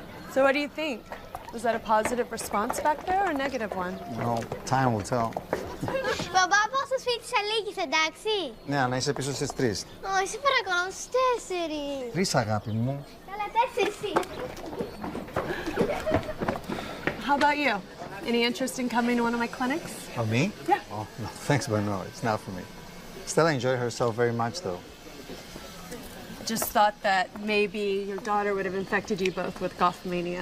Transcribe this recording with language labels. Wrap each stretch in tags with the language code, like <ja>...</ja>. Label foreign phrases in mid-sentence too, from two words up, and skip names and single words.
<en>So what do you think? Was that a positive response back there or a negative one? Well, time will tell.</en> <el>Μπαμπά, πάω στο σπίτι της Αλίκης, εντάξει. Ναι, να είσαι πίσω στις 3. Όχι, παρακαλώ, στις 4. 3, αγάπη μου. Καλά, 4 εσύ.</el> <en>How about you? Any interest in coming to one of my clinics? Oh, me? Yeah. Oh, no, thanks, but no, it's not for me. Stella enjoyed herself very much, though. Just thought that maybe your daughter would have infected you both with golf mania.</en>